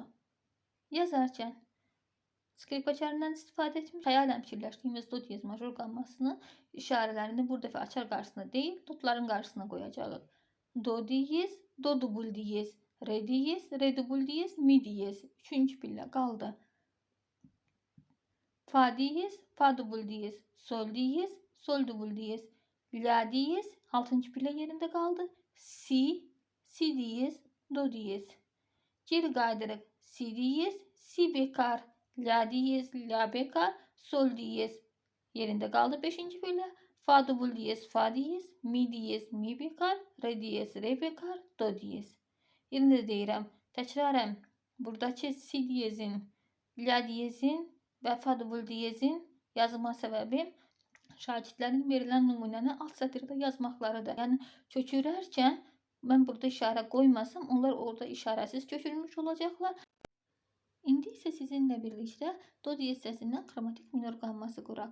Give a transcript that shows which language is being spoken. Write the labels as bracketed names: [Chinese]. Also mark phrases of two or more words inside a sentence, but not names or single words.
[Azerbaijani] Yazarkən skripkaçarından istifadə etmiş, xəyalən fikirləşdiyimiz do diyez major qammasının işarələrini bu dəfə açar qarşısına deyil, notların qarşısına qoyacağıq. Do diyez, do dubul diyez, re diyez, re dubul diyez, mi diyez. 3-cü pillə qaldı. Fa diyez, fa dubul diyez, sol diyez, sol dubul diyez, la diyez. 6-cı pillə yerində qaldı. Si, si diyez, do diyez. Geri qaydırıq. Si diyez, si bekar, la diyez, la bekar, sol diyez. Yerində qaldı 5-ci pillə. Fa dubul diyez, fa diyez, mi diyez, mi bekar, re diyez, re bekar, do diyez. Yerində deyirəm, təkrarən buradakı si diyezin, la diyezin və fa dubul diyezin yazılma səbəbim şagirdlərin verilən nümunəni alt sətirdə yazmaqlarıdır. Yəni köçürərkən mən burada işarə qoymasam, onlar orada işarəsiz köçürülmüş olacaqlar. İndi isə sizinlə birlikdə do diyez səsindən xromatik minor qamması quraq.